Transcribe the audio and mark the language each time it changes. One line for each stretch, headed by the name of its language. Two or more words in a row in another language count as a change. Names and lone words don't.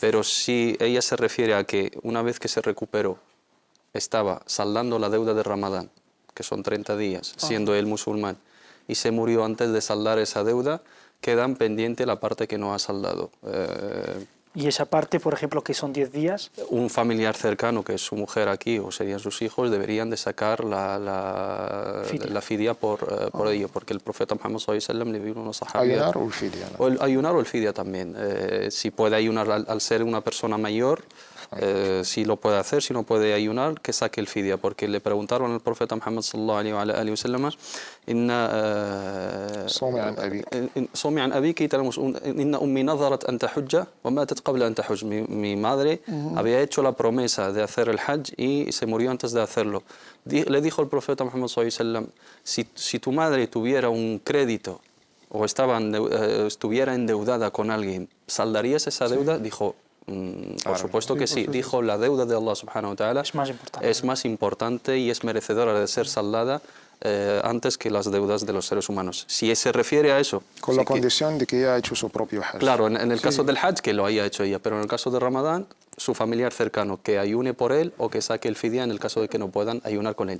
Spanish: Pero si ella se refiere a que una vez que se recuperó estaba saldando la deuda de Ramadán, que son 30 días, siendo él musulmán, y se murió antes de saldar esa deuda, quedan pendiente la parte que no ha saldado. ¿Y esa parte, por ejemplo, que son 10 días? Un familiar cercano, que es su mujer aquí, o serían sus hijos, deberían de sacar la fidia por ello, porque el profeta Muhammad
Arabic: صلى الله عليه وسلم
Spanish: le vino a unos sahabíes. Ayunar o el fidia, ¿no? O el ayunar o el fidia también. Si puede ayunar al ser una persona mayor, si lo puede hacer, si no puede ayunar, que saque el fidia, porque le preguntaron al profeta Muhammad
Arabic: صلى الله عليه وسلم: صومي عن أبيك إن أمي نظرت أن تحج وماتت قبل أن تحج.
Spanish: Mi madre había hecho la promesa de hacer el hajj y se murió antes de hacerlo. Le dijo el profeta Muhammad
Arabic: صلى الله عليه وسلم:
Spanish: si tu madre tuviera un crédito o estuviera endeudada con alguien, ¿saldarías esa deuda? Dijo: por supuesto que sí. Dijo: la deuda de Allah
Arabic: سبحانه وتعالى
Spanish: es más importante y es merecedora de ser saldada antes que las deudas de los seres humanos. Si se refiere a eso... Con la condición de que ella ha hecho su propio hajj. Claro, en el caso del hajj, que lo haya hecho ella, pero en el caso de Ramadán, su familiar cercano, que ayune por él o que saque el fidia en el caso de que no puedan ayunar con él.